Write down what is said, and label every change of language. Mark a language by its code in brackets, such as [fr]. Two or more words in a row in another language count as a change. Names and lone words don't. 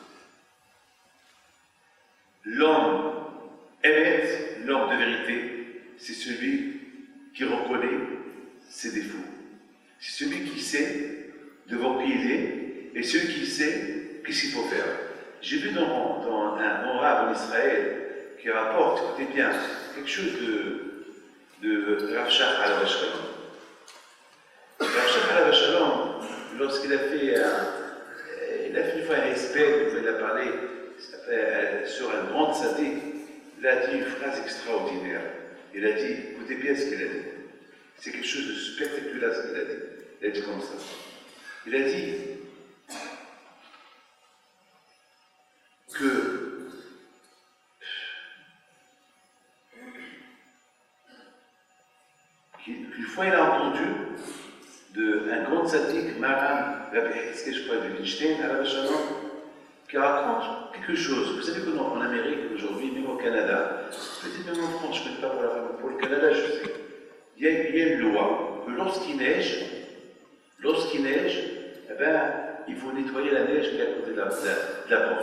[fr] L'homme émet, l'homme de vérité, c'est celui qui reconnaît ses défauts. C'est celui qui sait devant qui il est et celui qui sait qu'est-ce qu'il faut faire. J'ai vu dans un rave en Israël qui rapporte, écoutez bien, quelque chose de Rav Shach [he] עליו השלום. Rav Shach עליו השלום, [fr] lorsqu'il a fait une fois un respect, il a parlé sur un grand tzaddik, il a dit une phrase extraordinaire. Il a dit, écoutez bien ce qu'il a dit. C'est quelque chose de spectaculaire ce qu'il a dit. Il a dit comme ça. Il a dit que qu'une fois il a entendu un grand tzaddik, Maran Rabbi Hitzke, je crois, de Wittgenstein, [he] עליו השלום, [fr] qui raconte quelque chose. Vous savez qu'en Amérique aujourd'hui, même au Canada, peut-être même en France, je ne sais pas pour le Canada, je sais, il y a une loi que lorsqu'il neige, eh ben, il faut nettoyer la neige qui est à côté de la porte.